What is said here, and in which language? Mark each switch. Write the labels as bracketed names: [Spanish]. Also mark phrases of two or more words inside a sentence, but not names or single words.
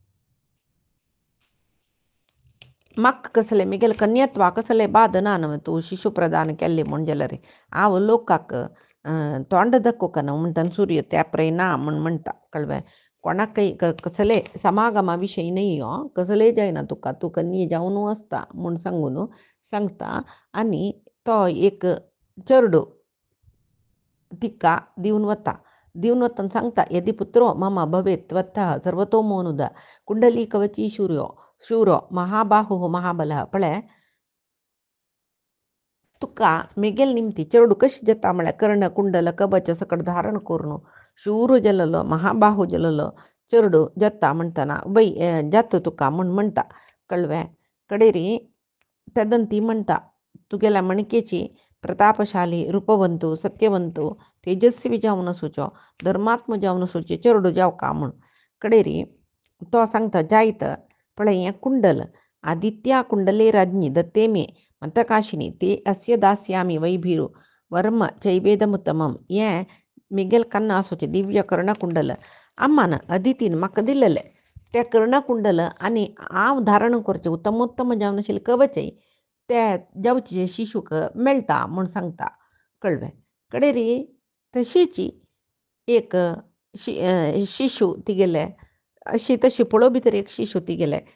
[Konkani] म्हाका कसलें मेगेलें कन्यत्वा कसलें बाद ना न्हय तूं शिशु प्रदान केल्लें म्हूण जाल्यार हांव लोकाक तोंड दाखोवंक ना म्हणटा सूर्य त्या पळय ना म्हूण म्हणटा कळ्ळें कोणाकय कसले समागमा विशय न्हय हो कसलेय जायना तुका तूं कन्ये जावन वचता म्हूण सांगून सांगता आनी तो एक चेडूं तिका दिवन वता दिवन वतन सांगता [Sanskrit] यदि पुत्रो मम भवेत् त्वत्तः सर्वतोमोनुदा कुंडली कवची शूरो महाबाहु महाबलः [Konkani] पळय तुका मेगेल निमती चरडू कशी जाता म्हळ्यार कर्ण कुंडल कवच सकट धारण करून शूर जललो महाबाहू जललो चरडू जाता म्हणताना जात तुका म्हणता कळव्या कडेरी तदंती म्हणता तुगेल्या मणकेची प्रतापशाली रूपवंतू सत्यवंतू तेजस्वी जावन सुचो धर्मात्म जावन सुचे चरडू जाव का म्हण कडेरी तो सांगता जायत पळय हें कुंडल आदित्या [Sanskrit] कुंडले राज्ञी दत्ते मे मंतकाशिनी ते अस्य दास्यामी वैभिरू वर्म चैवेदमुत्तमम [Konkani] हें मिगेल कन्न आसूचे दिव्य कर्णकुंडल आम्मान अदितीन म्हाका दिल्लें त्या कर्णकुंडल आनी हांव धारण करचें उत्तमोत्तम जावन आशिल्लें कवचय त्या जावचे शिशूक मेळटा म्हूण सांगता कळ्ळें कडेरी तशीची एक शिशू तिगेले अशी तशी पळो भितर एक शिशू तिगेले